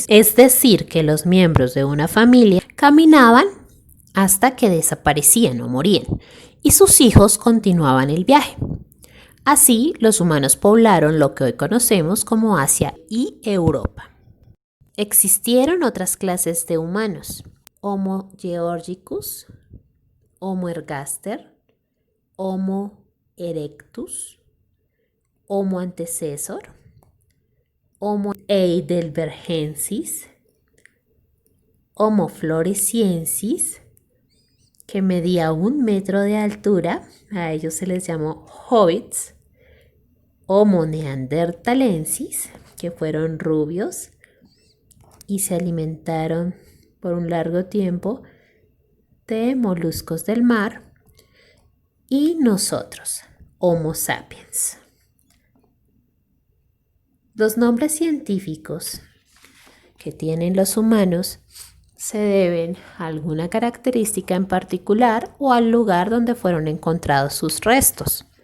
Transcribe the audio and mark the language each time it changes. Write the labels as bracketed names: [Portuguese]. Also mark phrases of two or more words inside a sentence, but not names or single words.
[Spanish] Es decir, que los miembros de una familia caminaban hasta que desaparecían o morían y sus hijos continuaban el viaje. Así, los humanos poblaron lo que hoy conocemos como Asia y Europa. Existieron otras clases de humanos: Homo georgicus, Homo ergaster, Homo erectus, Homo antecessor, Homo heidelbergensis, Homo floresiensis, que medía 1 metro de altura, a ellos se les llamó hobbits, Homo neanderthalensis, que fueron rubios y se alimentaron por un largo tiempo de moluscos del mar, y nosotros, Homo sapiens. Los nombres científicos que tienen los humanos se deben a alguna característica en particular o al lugar donde fueron encontrados sus restos.